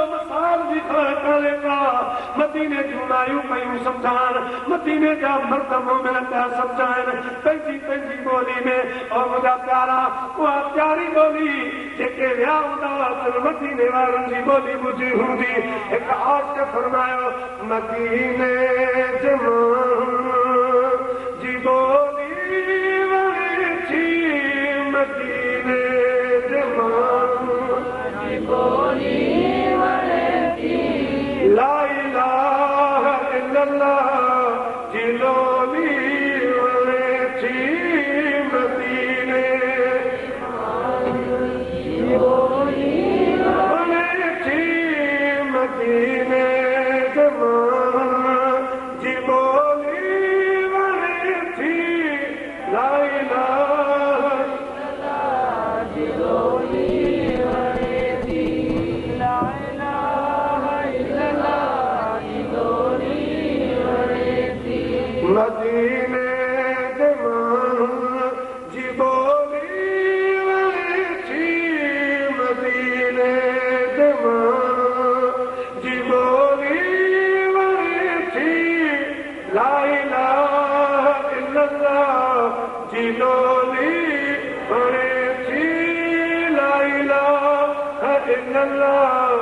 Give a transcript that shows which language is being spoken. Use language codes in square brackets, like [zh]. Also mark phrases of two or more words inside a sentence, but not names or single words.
[sd] मसाल जी ख़बर कान्हे का मदीने जूं मायूं पयूं सम्झाइण मदीने जा मर्द मोमिन पिया सम्झाइनि पंहिंजी पंहिंजी ॿोली में और मुंहिंजा प्यारा उहा प्यारी ॿोली जेके विया हूंदा हुआ मदीने वारनि जी ॿोली ॿुधी हूंदी हिकु आशिक़ फरमायो मदीने जे माण्हुनि जी ॿोली वणे थी मदीने जे माण्हुनि जी ॿोली [ar] لا إله إلا الله [sd] जी लोली वणे थी मदीने वणे थी मदीने जमान जी बोली वणे थी [ar] لا إله إلا الله [sd] जी लोली वणे थी ला मदीने जमान जी बोली वणे थी मदीने जमान जी बोली वणे थी [ar] لا إله إلا الله [sd] जी लोली वणे थी [ar] لا إله إلا الله